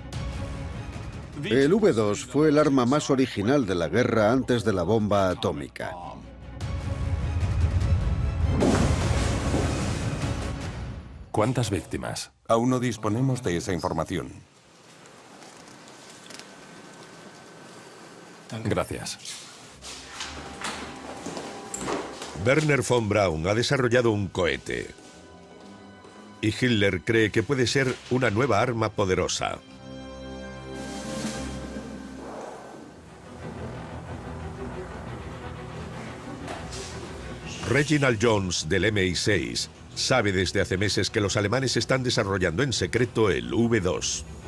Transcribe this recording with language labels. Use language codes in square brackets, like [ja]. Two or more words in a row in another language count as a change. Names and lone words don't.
[es] El V2 fue el arma más original de la guerra antes de la bomba atómica. ¿Cuántas víctimas? Aún no disponemos de esa información. Gracias. Werner von Braun ha desarrollado un cohete. Y Hitler cree que puede ser una nueva arma poderosa. Reginald Jones del MI6 sabe desde hace meses que los alemanes están desarrollando en secreto el V2.